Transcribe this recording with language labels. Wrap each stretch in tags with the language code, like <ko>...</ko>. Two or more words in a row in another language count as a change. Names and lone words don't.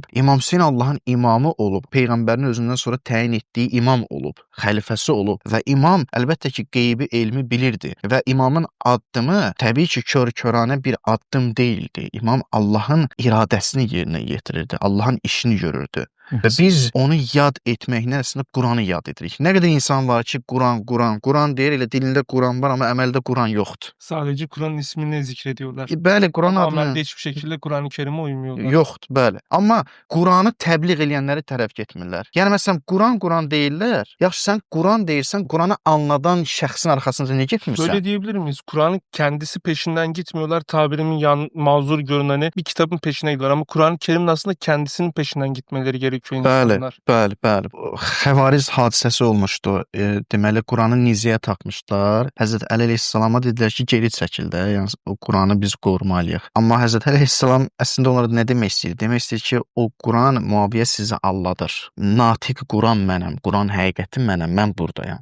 <az>İmam Hüseyn Allahın imamı olub, Peyğəmbərin özündən sonra təyin etdiyi imam olub, xəlifəsi olub və imam əlbəttə ki, qeybi elmi bilirdi və imamın addımı təbii ki, kör-körənə bir addım deyildi. İmam Allahın iradəsini yerinə yetirirdi, Allahın işini görürdü. Və biz onu yad etməklə əslində Quranı yad edirik. Nə qədər insan var ki, Quran deyir, elə dilində Quran var, amma əməldə Quran yoxdur.</az> <tr>Sadece Kur'an'ın ismini zikrediyorlar.</tr> <az>Bəli, Quran</az> <tr>Ama</tr> <az>adını</az> <tr>amelde hiçbir şekilde Kur'an-ı Kerim'e uymuyorlar.</tr> <az>yoxdur, bəli. Amma Quranı təbliğ edənləri tərəf getmirlər. Yəni məsələn, Quran deyirlər. Yaxşı, sən Quran deyirsən, Quranı anladan şəxsin arxasınca niyə getmirsən?</az> <tr>Böyle diyebilir miyiz? Kur'an'ın kendisi peşinden gitmiyorlar. Tabirimin mazur görüneni bir kitabın peşine gidiyorlar. Ama Kur'an-ı Kerim'in aslında kendisinin peşinden gitmeleri gerekiyor insanlar.</tr> <az>Bəli. Xəvariz hadisəsi olmuşdu. Deməli, Quranı nizəyə taxmışlar. Həzrət Əli əleyhissalama dedilər ki, geri çəkil də. Yəni o Quranı biz qorumalıyıq. Amma Həzrət Əli əleyhissalam əslində onlara nə demək istəyir? Demək istəyir ki, o Quran Muaviyə sizi alladır. Natiq Quran mənəm, Quran həqiqəti mənəm, mən buradayam.</az>